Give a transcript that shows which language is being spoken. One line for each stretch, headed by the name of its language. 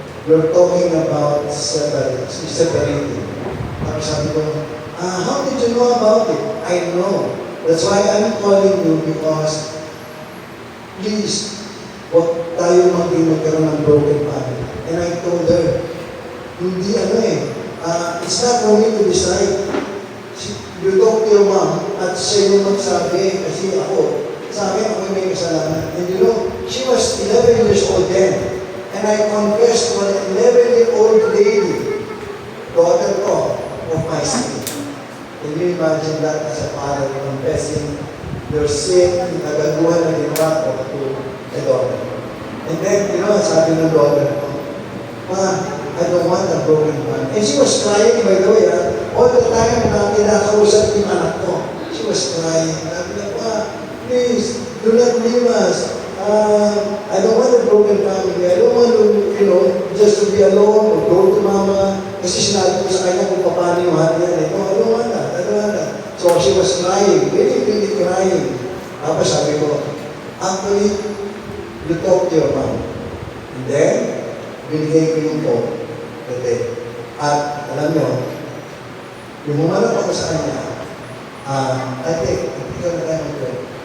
English: We're talking about separating.
Filipino: Tapos sabi ko,
English: how did you know about it? I know. That's why I'm calling you because please,
Filipino: huwag tayo magkaroon ng
English: broken family. And I told her,
Filipino: hindi
English: it's not for me to decide. You talk to your mom
Filipino: at siya yung magsabi kasi ako, sa akin ako may kasalanan.
English: And you know, she was 11 years old then. And I confessed to an 11-year-old lady, daughter ko, of my sin. Can you imagine that as a father confessing your sin,
Filipino: yung nagaguhan na ginawa ko
English: to a daughter? And then,
Filipino: sabi ng daughter ko,
English: Ma, I don't want a broken man. And she was crying, by the way, all the time
Filipino: na kinakausap yung anak ko.
English: She was crying.
Filipino: Sabi na,
English: Ma, please, do not leave us. I don't want a broken family. I don't want to, just to be alone or go to Mama.
Filipino: Kasi sinabi ko sa kanya kung paano yung hati yan.
English: No, I don't want that. I don't want that. So she was crying, really, really crying.
Filipino: Tapos sabi ko,
English: actually, you talk to your mom. And then,
Filipino: binigay ko yung phone. At alam nyo, yung umarap ako sa kanya,
English: I think,
Filipino: ikaw na tayo mag-pray.